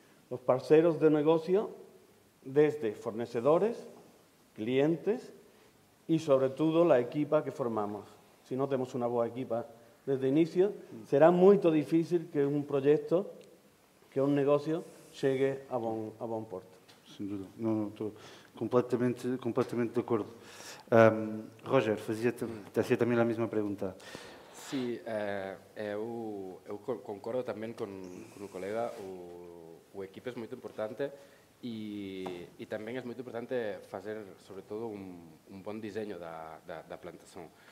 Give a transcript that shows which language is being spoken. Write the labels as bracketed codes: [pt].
[es] los parceros de negocio, desde fornecedores, clientes y sobre todo la equipa que formamos. Si no tenemos una [pt] boa equipa [es] desde el inicio, será muy difícil que un proyecto, que un negocio llegue a buen puerto. [pt] Sem dúvida. Não, estou completamente de acordo. Roger, fazia também a mesma pergunta. [gl] Sí, eu concordo tamén con o colega, o equipo é moito importante e tamén é moito importante fazer, sobre todo, un bon diseño da plantación.